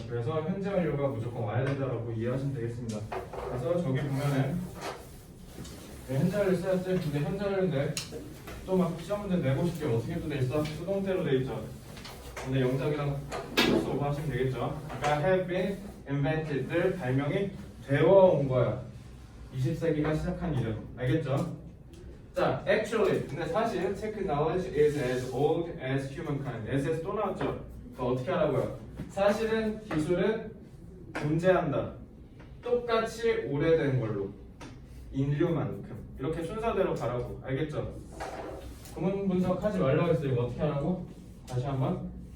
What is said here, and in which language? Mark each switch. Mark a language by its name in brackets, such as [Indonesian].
[Korean] 그래서 현재 완료가 무조건 와야 된다라고 이해하시면 되겠습니다. 그래서 저기 보면은 현재 완료 써야지. 근데 현재 완료인데 또 막 시험 문제 내고 싶게 어떻게 또 돼 있어? 수동태로 돼 있죠. 근데 영작이랑 플러스 오버 하시면 되겠죠. 아까 have been invented 들 발명이 되어 온 거야. 20세기가 시작한 이름. 알겠죠? 자, actually. 근데 사실 [English] technology is as old as humankind. [Korean] as 또 나왔죠? 그거 어떻게 하라고요? 사실은 기술은 존재한다. 똑같이 오래된 걸로. 인류만큼. 이렇게 순서대로 가라고. 알겠죠? 구문 분석하지 말라고 했어요. 이거 어떻게 하라고? 다시 한번.